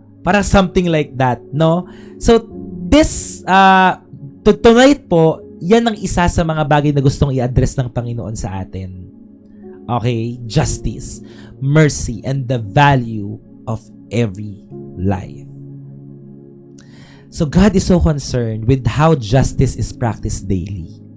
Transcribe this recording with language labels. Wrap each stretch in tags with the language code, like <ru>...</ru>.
<en>Para something like that, no?</en> <tl>So, this, tonight po, yan ang isa sa mga bagay na gustong i-address ng Panginoon sa atin.</tl> <en>Okay? Justice, mercy, and the value of every life. So, God is so concerned with how justice is practiced daily.</en>